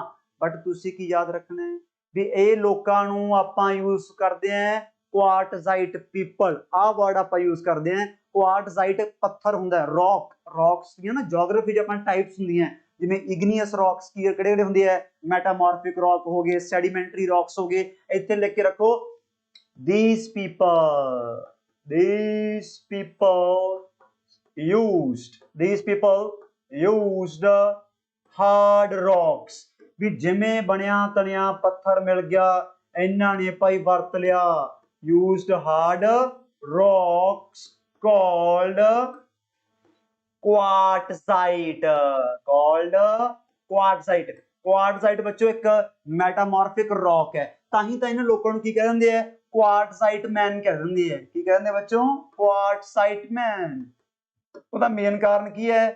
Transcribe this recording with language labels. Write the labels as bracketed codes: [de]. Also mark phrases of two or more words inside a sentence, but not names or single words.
[pa] ਬਟ ਤੁਸੀਂ ਕੀ ਯਾਦ ਰੱਖਣਾ ਹੈ ਵੀ ਇਹ ਲੋਕਾਂ ਨੂੰ ਆਪਾਂ ਯੂਜ਼ ਕਰਦੇ ਆਂ [en] quartzite people, [pa] ਆਹ ਵਰਡ ਆਪਾਂ ਯੂਜ਼ ਕਰਦੇ ਆਂ। ਕੁਆਰਟਜ਼ਾਈਟ ਪੱਥਰ ਹੁੰਦਾ, ਰੌਕਸ ਦੀਆਂ ਨਾ ਜਿਓਗ੍ਰਾਫੀ 'ਚ ਆਪਾਂ ਟਾਈਪਸ ਹੁੰਦੀਆਂ, ਜਿਵੇਂ [en] igneous rocks [pa] ਕਿਹੜੇ ਹੁੰਦੇ ਆ, [en] metamorphic rock [pa] ਹੋ ਗਏ, [en] sedimentary rocks [pa] ਹੋ ਗਏ। ਇੱਥੇ ਲਿਖ ਕੇ ਰੱਖੋ [en] these people used hard rocks, [pa] ਵੀ ਜਿਵੇਂ ਬਣਿਆ ਤਣਿਆ ਪੱਥਰ ਮਿਲ ਗਿਆ ਇਹਨਾਂ ਨੇ ਭਾਈ ਵਰਤ ਲਿਆ। [en] used hard rocks called [pa] ਕੁਆਰਟਜ਼ਾਈਟ ਬੱਚੋ ਇੱਕ [en] metamorphic rock [pa] ਹੈ, ਤਾਂ ਹੀ ਤਾਂ ਇਹਨਾਂ ਲੋਕਾਂ ਨੂੰ ਕੀ ਕਹਿ ਦਿੰਦੇ ਆ? [en] quartzite man [pa] ਕਹਿ ਦਿੰਦੇ ਆ। ਕੀ ਕਹਿੰਦੇ ਬੱਚੋ? [en] quartzite man. [pa] ਉਹਦਾ ਮੇਨ ਕਾਰਨ ਕੀ ਹੈ?